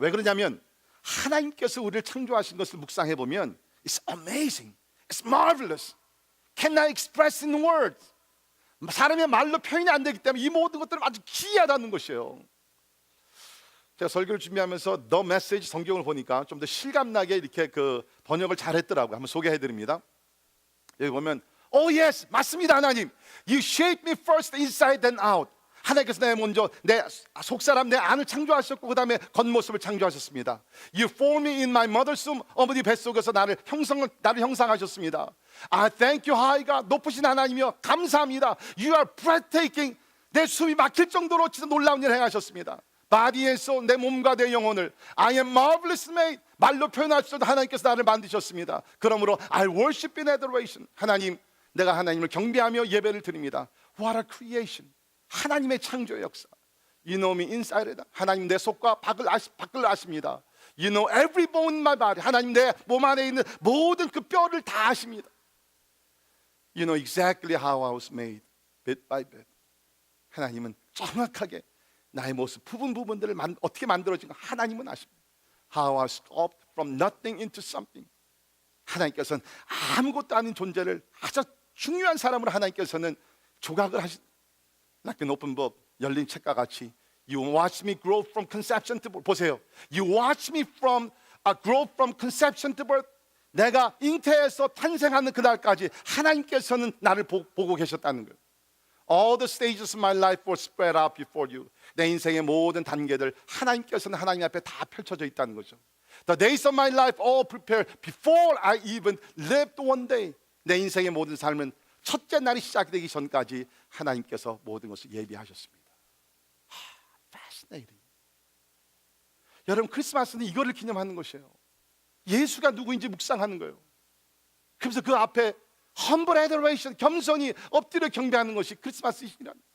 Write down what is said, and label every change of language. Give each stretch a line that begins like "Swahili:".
Korean: 왜 그러냐면 하나님께서 우리를 창조하신 것을 묵상해 보면
English: It's amazing, It's marvelous, cannot express in words.
Korean: 사람의 말로 표현이 안 되기 때문에 이 모든 것들은 아주 기이하다는 것이에요. 제가 설교를 준비하면서 The Message 성경을 보니까 좀 더 실감나게 이렇게 그 번역을 잘했더라고요. 한번 소개해드립니다. 여기 보면
English: Oh yes,
Korean: 맞습니다 하나님.
English: You shaped me first inside and out.
Korean: 하나님께서 먼저 내 속사람 내 안을 창조하셨고 그 다음에 겉모습을 창조하셨습니다.
English: You formed me in my mother's womb.
Korean: 어머니 뱃속에서 나를 형상하셨습니다.
English: I thank you high God.
Korean: 높으신 하나님이여 감사합니다.
English: You are breathtaking.
Korean: 내 숨이 막힐 정도로 진짜 놀라운 일을 행하셨습니다.
English: Body and soul,
Korean: 내 몸과 내 영혼을
English: I am marvelous made.
Korean: 말로 표현할 수 없는 하나님께서 나를 만드셨습니다. 그러므로
English: I worship in adoration.
Korean: 하나님, 내가 하나님을 경배하며 예배를 드립니다.
English: What a creation.
Korean: 하나님의 창조의 역사.
English: You know me inside out.
Korean: 하나님 내 속과 밖을 아십니다.
English: You know every bone in my body.
Korean: 하나님 내 몸 안에 있는 모든 그 뼈를 다 아십니다.
English: You know exactly how I was made, bit by bit.
Korean: 하나님은 정확하게 나의 모습 부분들을 어떻게 만들어진가 하나님은 아십니다.
English: How I sculpted from nothing into something.
Korean: 하나님께서는 아무것도 아닌 존재를 아주 중요한 사람으로 하나님께서는 조각을 하신,
English: like an open book,
Korean: 열린 책과 같이
English: You watch me grow from conception to birth.
Korean: 보세요.
English: You watch me grow from conception to birth.
Korean: 내가 잉태에서 탄생하는 그날까지 하나님께서는 나를 보고 계셨다는 거예요.
English: All the stages of my life were spread out before you.
Korean: 내 인생의 모든 단계들 하나님께서는 하나님 앞에 다 펼쳐져 있다는 거죠.
English: The days of my life all prepared before I even lived one day.
Korean: 내 인생의 모든 삶은 첫째 날이 시작되기 전까지 하나님께서 모든 것을 예비하셨습니다.
English: Fascinating.
Korean: 여러분, 크리스마스는 이거를 기념하는 것이에요. 예수가 누구인지 묵상하는 거예요. 그래서 그 앞에
English: humble adoration,
Korean: 겸손히 엎드려 경배하는 것이 크리스마스이란.